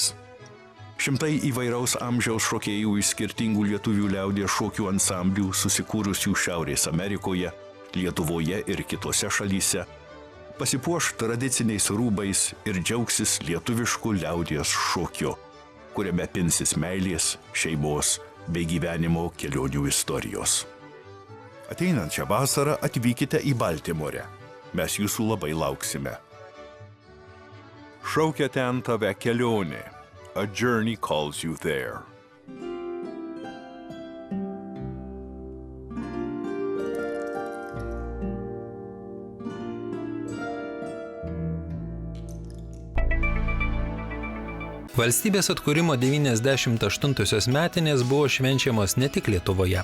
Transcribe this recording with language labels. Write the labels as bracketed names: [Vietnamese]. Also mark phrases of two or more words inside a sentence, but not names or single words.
[Lithuanian] Šimtai įvairaus amžiaus šokėjų iš skirtingų lietuvių liaudies šokių ansamblių susikūrusių Šiaurės Amerikoje, Lietuvoje ir kitose šalyse pasipuoš tradiciniais rūbais ir džiaugsis lietuvišku liaudies šokiu, kuriame pinsis meilės, šeimos bei gyvenimo kelionių istorijos. Ateinančią vasarą atvykite į Baltimorę. Mes jūsų labai lauksime. Šaukia ten tave kelionė. [English] A journey calls you there. [Lithuanian] Valstybės atkūrimo 98-osios metinės buvo švenčiamos ne tik Lietuvoje.